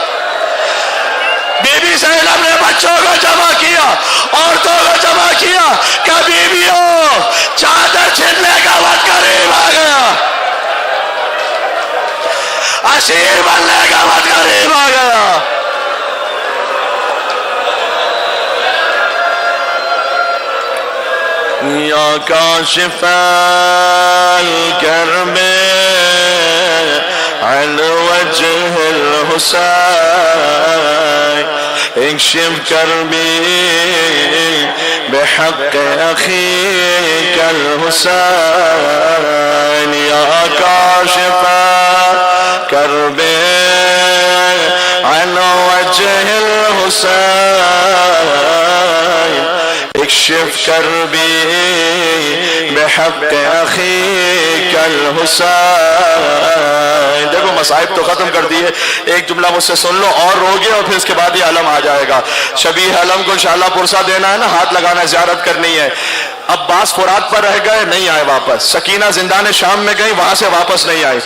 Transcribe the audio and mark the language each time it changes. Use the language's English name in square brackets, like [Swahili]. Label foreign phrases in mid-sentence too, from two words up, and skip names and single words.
[Urdu] بی بی زینب نے بچوں کو جمع کیا، عورتوں کو جمع کیا، کہ بیویوں چادر چھننے کا وقت قریب آ گیا، اسیر بننے کا وقت قریب آ گیا۔ [Arabic] یا کاشف الکرب عن وجه الحسین اکشف کربی بحق اخیک الحسین یا کاشف کرب عن وجه الحسین اکشف کربی بحق اخیک الحسین۔ [Urdu] دیکھو مصائب تو ختم کر دی ہے، ایک جملہ مجھ سے سن لو اور روگے اور پھر اس کے بعد یہ علم آ جائے گا۔ شبیہ علم کو انشاءاللہ پرسہ دینا ہے نا، ہاتھ لگانا ہے، زیارت کرنی ہے۔ عباس فرات پر رہ گئے، نہیں آئے واپس۔ سکینہ زندان شام میں گئی، وہاں سے واپس نہیں آئی۔